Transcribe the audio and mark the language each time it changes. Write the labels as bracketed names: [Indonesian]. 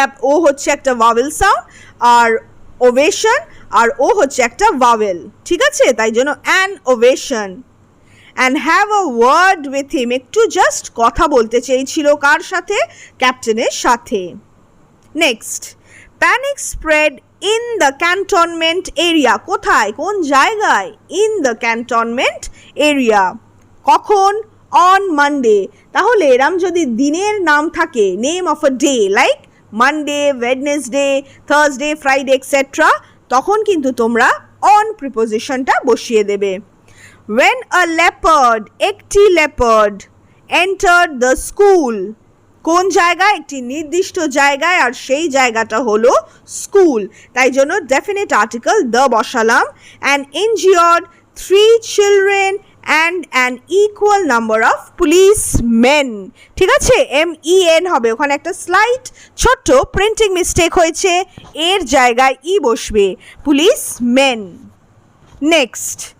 [Bangla] ও হচ্ছে একটা vowel sound, আর ovation, আর ও হচ্ছে একটা ভাওয়েল, ঠিক আছে? তাই জন্য [English] an ovation. And have a word with him, [Bangla] একটু জাস্ট কথা বলতে চেয়েছিল, কার সাথে? ক্যাপ্টেনের সাথে। [English] Next, panic spread in the cantonment area. [Bangla] কোথায়? কোন জায়গায়? [English] In the cantonment area. কখন? On Monday. [Bangla] তাহলে এরম যদি দিনের নাম থাকে, name of a day, like Monday, Wednesday, Thursday, Friday etcetera, তখন কিন্তু তোমরা অন প্রিপোজিশনটা বসিয়ে দেবে। [English] When a leopard, [Bangla] একটি লেপার্ড, [English] entered the school, [Bangla] কোন জায়গায়? একটি নির্দিষ্ট জায়গায়, আর সেই জায়গাটা হলো স্কুল, তাই জন্য ডেফিনিট আর্টিকেল দ্য বসালাম। [English] and injured 3 children and an equal number of policemen, [Bangla] ঠিক আছে? MEN হবে, ওখানে একটা স্লাইট ছোট্ট প্রিন্টিং মিস্টেক হয়েছে, এর জায়গায় ই বসবে, পুলিশমেন। নেক্সট,